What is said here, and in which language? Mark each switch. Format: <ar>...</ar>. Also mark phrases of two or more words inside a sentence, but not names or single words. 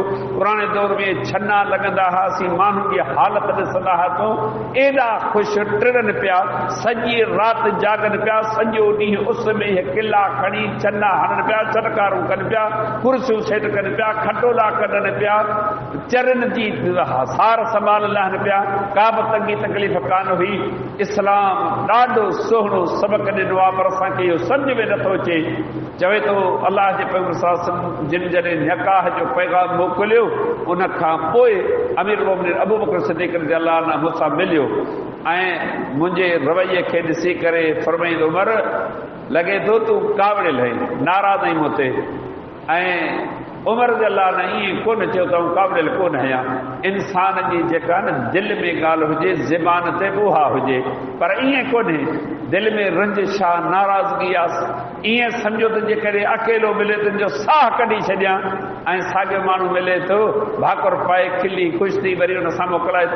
<sd>पुराणे दौर में छन्ना लॻंदा हुआ, असीं माण्हुनि जी हालत ॾिसंदा हुआसीं, एॾा ख़ुशि टिरनि पिया, सॼी राति जागनि पिया, सॼो ॾींहुं उस में किला खणी छन्ना हणनि पिया, चटकारूं कनि पिया, कुर्सियूं सेट कनि पिया, खटोला कढनि पिया, चरनि जी सार संभाल लहनि पिया, का बि तंगी तकलीफ़ कान हुई। इस्लाम ॾाढो सुहिणो सबक़ ॾिनो आहे, पर असांखे इहो सम्झ में नथो अचे। चवे थो अलाह जे पैगंबर सां जिन जॾहिं निकाह जो पैगाम मोकिलियो, उन खां पोइ अमीर मोमिनीन अबू बकर सिद्दीक़</sd> <ar>رضي الله عنه</ar> <sd>मूंसां मिलियो ऐं मुंहिंजे रवैये खे ॾिसी करे फरमाईंदो, उमर लॻे थो तूं कावड़ियल आहीं, नाराज़ आहीं मूं ते। ऐं उमर</sd> <ar>رضي الله عنه</ar> <sd>ईअं कोन चयो त आउं कावड़ियल कोन आहियां। इंसान जी जेका न दिलि में ॻाल्हि हुजे, ज़बान ते उहा हुजे, पर ईअं कोन्हे। दिलि में रंजिश आहे, नाराज़गी आहे, ईअं सम्झो त जेकॾहिं अकेलो मिले त जो साह कढी छॾियां, ऐं साॻियो माण्हू मिले थो भाकुर पाए खिली ख़ुशि थी वरी हुन सां मोकिलाए थो।</sd>